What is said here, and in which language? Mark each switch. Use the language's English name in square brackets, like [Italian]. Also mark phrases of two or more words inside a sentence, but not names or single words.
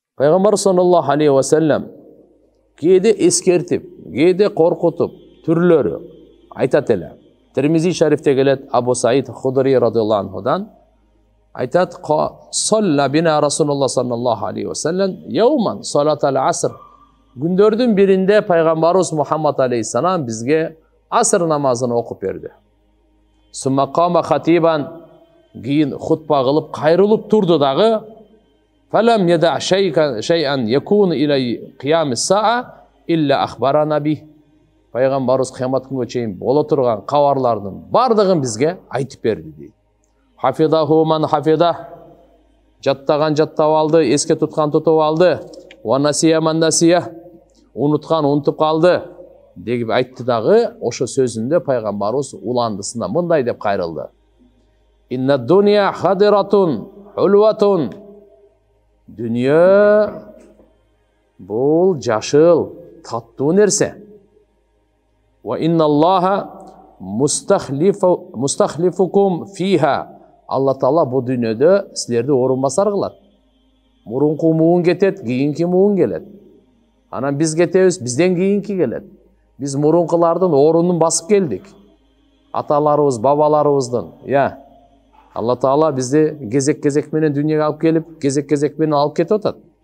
[Kyrgyz] Пайғамбар [Arabic] صلى الله عليه وسلم [Kyrgyz] кейде ескертіп, кейде қорқытып, түрлері айтат эле. Тирмизи шарифте келет Абу Саид Худри [Arabic] رضي الله عنه [Kyrgyz] айтат: [Arabic] "صلى بنا رسول الله صلى الله عليه وسلم يوما صلاة العصر." [Kyrgyz] Күндөрдүн биринде пайгамбарыбыз Мухаммад алейхиссалам бизге аср намазын окуп берди. [Arabic] ثم قام خطيبا, [Kyrgyz] кийин хутба кылып кайрылып турду дагы. [Arabic] فلم يدع شيئا يكون إلى قيام الساعة إلا أخبرنا به. [Kyrgyz] Пайгамбарыбыз кыямат күнгө чейин боло турган кабарлардын бардыгын бизге айтып берди дейт. [Arabic] حفظه من حفظه. [Kyrgyz] Жаттаган жаттап алды, эске туткан тутуп алды. [Arabic] ونسيه من نسيه. [Kyrgyz] Унуткан унутуп калды деп айтты дагы. Ошо сөзүндө пайгамбарыбыз уландысына мындай деп кайрылды: [Arabic] إن الدنيا خضرة حلوة. [Kyrgyz] Дүние бул жашыл, таттуу нерсе. [Arabic] وإن الله مستخلفكم فيها. [Kyrgyz] Алла Таала бу дүньөдө силерди орун басар кылат. Мурунку муун кетет, кийинки муун келет. Анан биз кетебиз, бизден кийинки келет. Биз мурункулардын орунун басып келдик. Аталарыбыз, бабаларыбыздын. Алла Таала бизди кезек-кезек менен дүньөгө алып келип, кезек-кезек менен алып кетип атат.